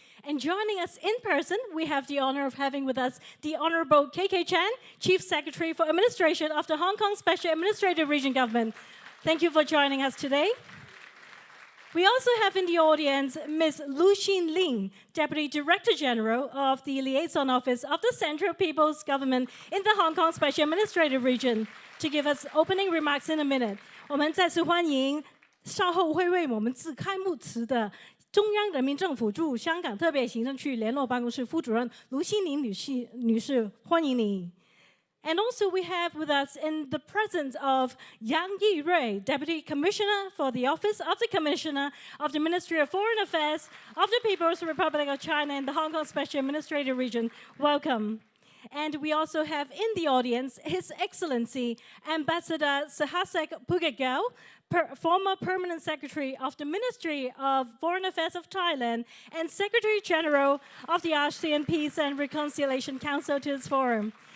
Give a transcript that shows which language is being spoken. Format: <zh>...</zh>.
<en>And joining us in person, we have the honor of having with us the Honorable KK Chan, Chief Secretary for Administration of the Hong Kong Special Administrative Region Government. Thank you for joining us today. We also have in the audience Ms. Lu Xin-ling, Deputy Director General of the Liaison Office of the Central People's Government in the Hong Kong Special Administrative Region, to give us opening remarks in a minute.</en> <zh>我们再次欢迎稍后会为我们致开幕词的中央人民政府驻香港特别行政区联络办公室副主任卢欣玲女士，欢迎你。</zh> <en>And also we have with us in the presence of Yang Yirui, Deputy Commissioner for the Office of the Commissioner of the Ministry of Foreign Affairs of the People's Republic of China in the Hong Kong Special Administrative Region. Welcome. And we also have in the audience His Excellency Ambassador Sahasek Pugagel, former Permanent Secretary of the Ministry of Foreign Affairs of Thailand and Secretary General of the ASEAN Peace and Reconciliation Council to this forum.</en>